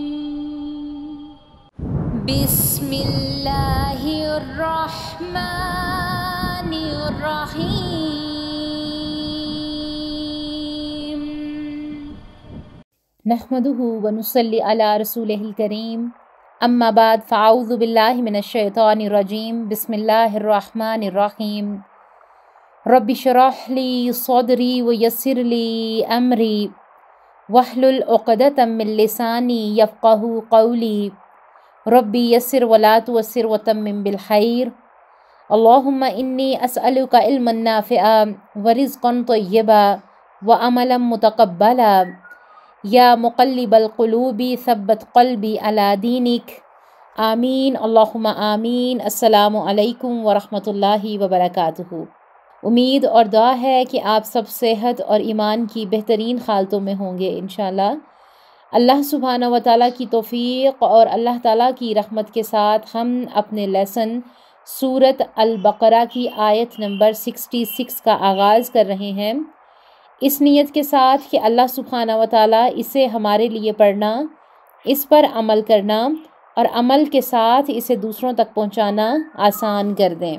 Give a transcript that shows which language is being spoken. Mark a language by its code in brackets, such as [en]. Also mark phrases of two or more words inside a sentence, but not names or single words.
[ar] بسم الله الرحمن الرحيم. نحمده ونصلي على رسوله الكريم. أما بعد فأعوذ بالله من الشيطان الرجيم. بسم الله الرحمن الرحيم. رب اشرح لي صدري ويسر لي أمري واحلل عقدة من لساني يفقهوا قولي. رب يسر ولا تعسر وتمم بالخير. اللهم إني أسألك علما نافعا ورزقا طيبا وعملا متقبلا. يا مقلب القلوب ثبت قلبي على دينك. آمين اللهم آمين. السلام عليكم ورحمة الله وبركاته. [hi] उम्मीद और दुआ है कि आप सब सेहत और ईमान की बेहतरीन हालतों में होंगे इंशाअल्लाह। [ar] الله سبحانه وتعالى [hi] की तौफ़ीक़ और अल्लाह ताला की रहमत के साथ हम अपने लेसन सूरत अल-बक़रा की आयत नंबर 66 का आगाज़ कर रहे हैं, इस नीयत के साथ कि [ar] الله سبحانه وتعالى [hi] इसे हमारे लिए पढ़ना, इस पर अमल करना और अमल के साथ इसे दूसरों तक पहुँचाना आसान कर दें।